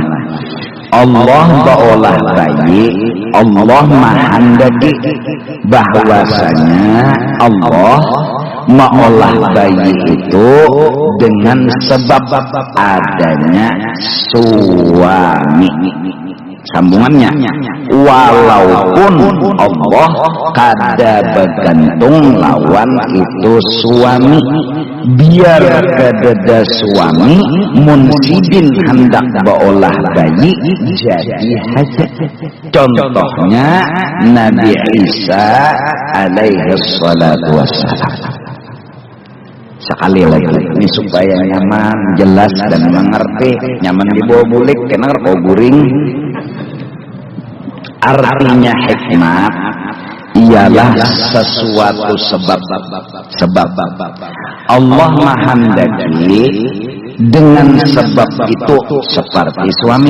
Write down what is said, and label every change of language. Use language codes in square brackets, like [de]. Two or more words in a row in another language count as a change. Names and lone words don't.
[bjn] Allah beolah bayi, Allah menghendaki bahwasanya Allah meolah bayi itu dengan sebab adanya suami. Sambungannya, walaupun Allah kada bergantung lawan itu suami, biar kadada suami munsidin hendak beolah bayi jadi haja. [id] Contohnya Nabi Isa [ar] alaihi salatu wassalam. [bjn] Sekali lagi ini supaya nyaman, jelas dan mengerti, nyaman dibawa bulik, kena kau guring. [id] Artinya hikmat ialah sesuatu sebab Allah menghendaki dengan sebab itu seperti suami.